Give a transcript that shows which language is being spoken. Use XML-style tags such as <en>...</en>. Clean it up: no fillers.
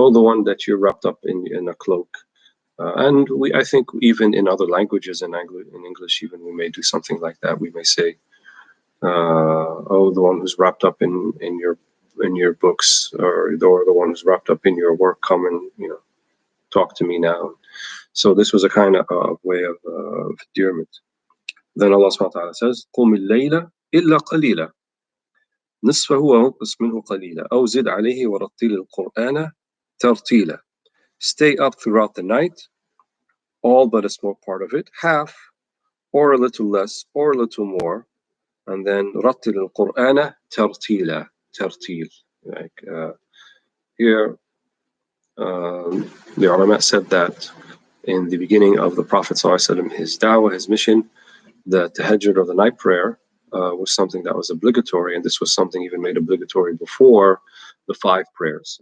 <en>Oh, the one that you're wrapped up in a cloak. And I think even in other languages, in English even, we may do something like that. We may say, oh, the one who's wrapped up in your books, or the one who's wrapped up in your work, come and talk to me now. So this was a kind of way of endearment. Then Allah subhanahu wa ta'ala says,</en> <ar>قُمِ اللَّيْلَ إِلَّا قَلِيلًا نِصْفَهُ وَانقُصْ مِنْهُ قَلِيلًا أَوْ زِدْ عَلَيْهِ وَرَتِّلِ الْقُرْآنَ تَرْتِيلًا.</ar> <en>Stay up throughout the night, all but a small part of it, half, or a little less, or a little more, and then</en> <ar>رَتِّلِ الْقُرْآنَ تَرْتِيلًا,</ar> <en>tartil. Like here, the ulama said that in the beginning of the Prophet ﷺ, his da'wah, his mission, the tahajjud, or the night prayer, was something that was obligatory, and this was something even made obligatory before the 5 prayers.</en>